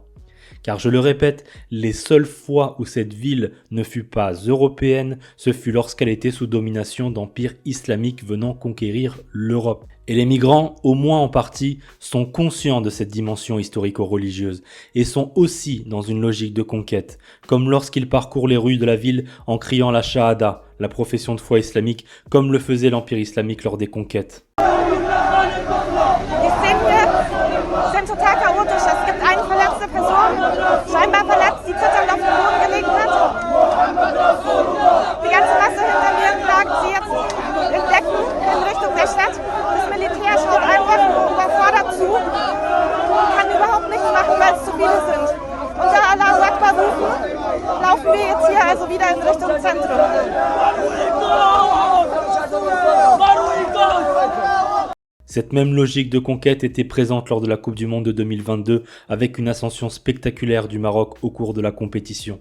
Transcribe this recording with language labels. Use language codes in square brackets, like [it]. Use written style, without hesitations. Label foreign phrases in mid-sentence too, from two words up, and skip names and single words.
[fr] Car je le répète, les seules fois où cette ville ne fut pas européenne, ce fut lorsqu'elle était sous domination d'empires islamiques venant conquérir l'Europe. Et les migrants, au moins en partie, sont conscients de cette dimension historico-religieuse et sont aussi dans une logique de conquête, comme lorsqu'ils parcourent les rues de la ville en criant la Shahada, la profession de foi islamique, comme le faisait l'Empire islamique lors des conquêtes. [de] Sind total chaotisch. Es gibt eine verletzte Person, scheinbar verletzt, die zitternd auf dem Boden gelegen hat. Die ganze Masse hinter mir klagt sie jetzt in Decken in Richtung der Stadt. Das Militär schaut einfach überfordert zu, kann überhaupt nichts machen, weil es zu viele sind. Unter [ar] Allahu Akbar [de] rufen, laufen wir jetzt hier also wieder in Richtung Zentrum. [fr] Cette même logique de conquête était présente lors de la Coupe du Monde de 2022 avec une ascension spectaculaire du Maroc au cours de la compétition.